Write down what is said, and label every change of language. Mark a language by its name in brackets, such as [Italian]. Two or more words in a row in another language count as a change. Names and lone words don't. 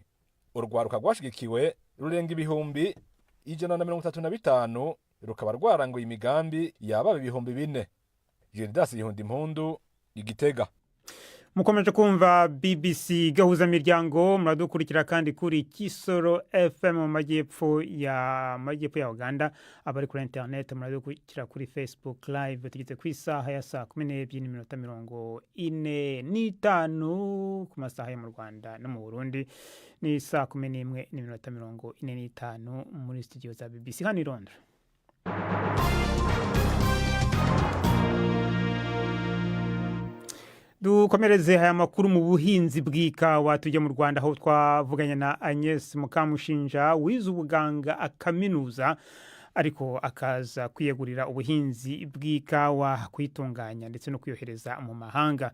[Rundi] Urwaruka rwashigikiwe rurenga ibihumbi 135, rukaba rwaranguye imigambi yababa ibihumbi 4. Gildas Yihundimpundu, Igitega. Mukomeje kumva BBC gahuza miryango, muradukurikira kandi kuri Kisoro FM mu majyepfo ya Uganda, abari kuri internet muradukurikira kuri Facebook live. Tugeze ku isaha ya saa 12:45 ku masaha yo mu Rwanda no mu Burundi, ni saa 11:45 muri studio za BBC hano i Londres. [Kinyarwanda] Dukomereze aya makuru mu buhinzi bw'ikawa, tujye mu Rwanda aho twavuganye na Agnes Mukamushinja wize ubuganga akaminuza ariko akaza kwiyegurira ubuhinzi bw'ikawa, kwitunganya ndetse no kuyohereza mu mahanga.